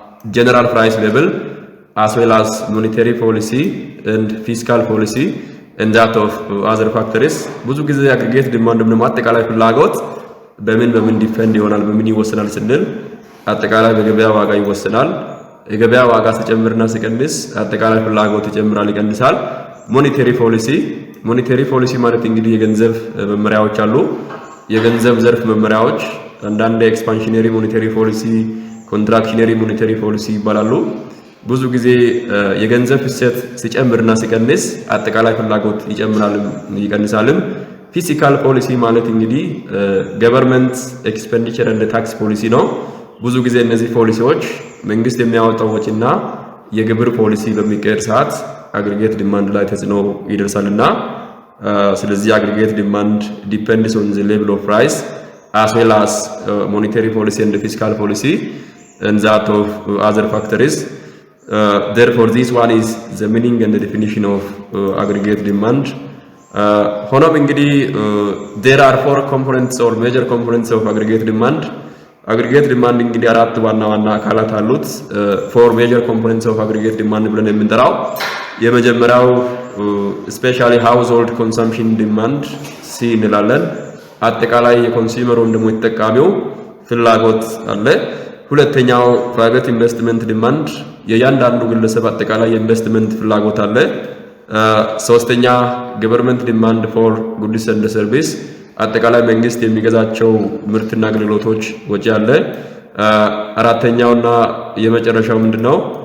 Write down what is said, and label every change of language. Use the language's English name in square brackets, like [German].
[English] general price level as well as monetary policy and fiscal policy and that of other factors. [Amharic] ብዙ ጊዜ aggregate demand ደግሞ አጠቃላይ ፍላጎት በምን ዲፔንድ ይሆናል በምን ይወሰናል ስንል አጠቃላይ በገበያ ዋጋ ይወሰናል። የገበያ ዋጋ ሲጨምርና ሲቀንስ አጠቃላይ ፍላጎት ይጨምራል ይቀንሳል። ሞኔታሪ ፖሊሲ ማለት እንግዲህ የገንዘብ መመሪያዎች አሉ። የገንዘብ ዘርፍ መመሪያዎች አንዳንድ ኤክስፓንሽነሪ ሞኔታሪ ፖሊሲ፣ ኮንትራክሽነሪ ሞኔታሪ ፖሊሲ ይባላሉ። ብዙ ጊዜ የገንዘብ ፍሰት ሲጨምርና ሲቀንስ አጠቃላይ ፍላጎት ይጨምራልም ይቀንሳልም። ፊስካል ፖሊሲ ማለት እንግዲህ ገቨርንመንት ኤክስፔንዲቸር እንደ ታክስ ፖሊሲ ነው። ብዙ ጊዜ እነዚህ ፖሊሲዎች መንግስት የሚያወጣው ወጪና የግብር ፖሊሲ በሚቀየር ሰዓት aggregate demand ላይ ተጽዕኖ ይደርሳልና ስለዚህ [English] aggregate demand depends on the level of price as well as monetary policy and fiscal policy and that of other factors. Therefore this one is the meaning and the definition of aggregate demand. [Amharic] ሆኖም እንግዲህ [English] there are four components or major components of aggregate demand aggregate demand [Amharic] እንግዲህ አራት ዋና ዋና አካላት አሉት [English] four major components of aggregate demand [Amharic] ብለን የምንጠራው የመጀመሪያው [English] especially household consumption demand [Amharic] ሲ እንላለን አጠቃላይ የኮንሱመር ወይም ደግሞ የተጠቃሚው ፍላጎት አለ ሁለተኛው [English] private investment demand [Amharic] የእያንዳንዱ ግለሰብ አጠቃላይ የኢንቨስትመንት ፍላጎት አለ ሶስተኛ [English] government demand for goods and service [Amharic] አጠቃላይ መንግስት የሚገዛቸው ምርትና አገልግሎቶች ወጪ አለ አራተኛውና የመጨረሻው ምንድነው